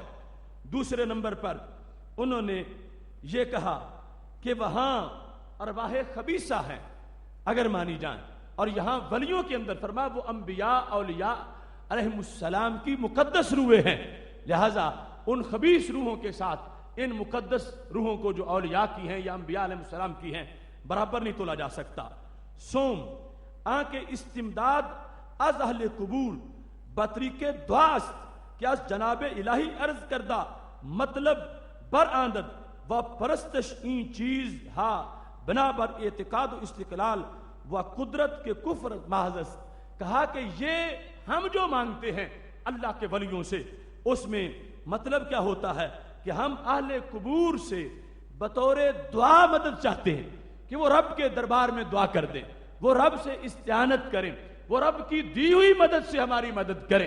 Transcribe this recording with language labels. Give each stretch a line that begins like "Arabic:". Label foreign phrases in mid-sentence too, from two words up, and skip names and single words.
Urdu: دوسرے نمبر پر انہوں نے یہ کہا کہ وہاں ارواح خبیثہ ہیں اگر مانی جائیں، اور یہاں ولیوں کے اندر فرمایا وہ انبیاء اولیاء
Arabic: علیہم السلام
Urdu: کی مقدس روحیں ہیں، لہذا ان خبیث روحوں کے ساتھ ان مقدس روحوں کو جو اولیاء کی ہیں یا انبیاء
Arabic: علیہ السلام
Urdu: کی ہیں برابر نہیں تولا جا سکتا۔
Persian: سوم آنکہ استمداد از اہل قبور بطریق دعاست کہ از جناب الہی عرض کردہ مطلب برآمدد و پرستش این چیز ہا بنا بر اعتقاد و استقلال و قدرت کے کفر محض است۔
Urdu: کہا کہ یہ ہم جو مانگتے ہیں اللہ کے ولیوں سے اس میں مطلب کیا ہوتا ہے کہ ہم اہل قبور سے بطور دعا مدد چاہتے ہیں کہ وہ رب کے دربار میں دعا کر دیں، وہ رب سے استعانت کریں، وہ رب کی دی ہوئی مدد سے ہماری مدد کریں۔